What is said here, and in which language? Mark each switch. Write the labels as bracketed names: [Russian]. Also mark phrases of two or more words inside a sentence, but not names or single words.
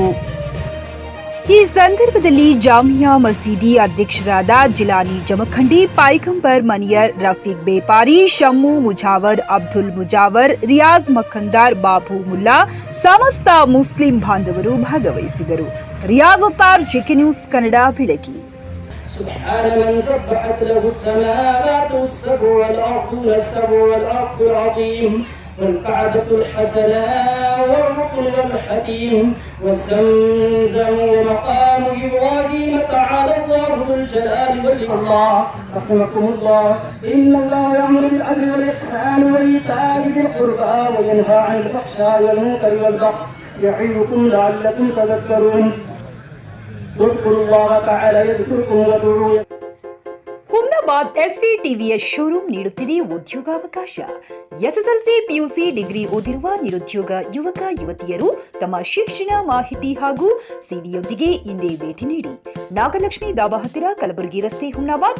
[Kannada] ಈ ಸಂದರ್ಭದಲ್ಲಿ ಜಾಮಿಯಾ ಮಸೀದಿ ಅಧ್ಯಕ್ಷರಾದ ಜಿಲಾನಿ ಜಮಖಂಡಿ, ಪೈಗಂಬರ್ ಮನಿಯರ್, ರಫೀಕ್ ಬೇಪಾರಿ, ಶಮ್ಮು ಮುಜಾವರ್, ಅಬ್ದುಲ್ ಮುಜಾವರ್, ರಿಯಾಜ್ ಮಖಂದಾರ್, ಬಾಬು ಮುಲ್ಲಾ, ಸಮಸ್ತ ಮುಸ್ಲಿಂ ಬಾಂಧವರು ಭಾಗವಹಿಸಿದರು. ರಿಯಾಜ್ ಅತ್ತಾರ್, ಜೆಕೆ ನ್ಯೂಸ್ ಕನ್ನಡ, ಬೆಳಗಿ. [Arabic] سبحان من سبحت له السماوات السبع والأرض العظيم والقعدة الحسنة والركن والحتيم والزمزم ومقام إبراهيم تعالى الله ذو الجلال والإكرام. رحمكم الله. إن الله يأمر بالعدل والإحسان وإيتاء ذي القربى وينهى عن الفحشاء والمنكر والبغي يعظكم لعلكم تذكرون. اذكروا الله تعالى يذكركم وادعوه. [Kannada] ಹುಮ್ನಾಬಾದ್ ಎಸ್ವಿ ಟಿವಿಯ ಶೋರೂಮ್ ನೀಡುತ್ತಿದೆ ಉದ್ಯೋಗಾವಕಾಶ. ಎಸ್ಎಸ್ಎಲ್ಸಿ, ಪಿಯುಸಿ, ಡಿಗ್ರಿ ಓದಿರುವ ನಿರುದ್ಯೋಗ ಯುವಕ ಯುವತಿಯರು ತಮ್ಮ ಶಿಕ್ಷಣ ಮಾಹಿತಿ ಹಾಗೂ ಸಿವಿಯೊಂದಿಗೆ ಇಂದೇ ಭೇಟಿ ನೀಡಿ. ನಾಗಲಕ್ಷ್ಮಿ ದಾಬಾ ಹತ್ತಿರ, ಕಲಬುರಗಿ ರಸ್ತೆ, ಹುಮ್ನಾಬಾದ್.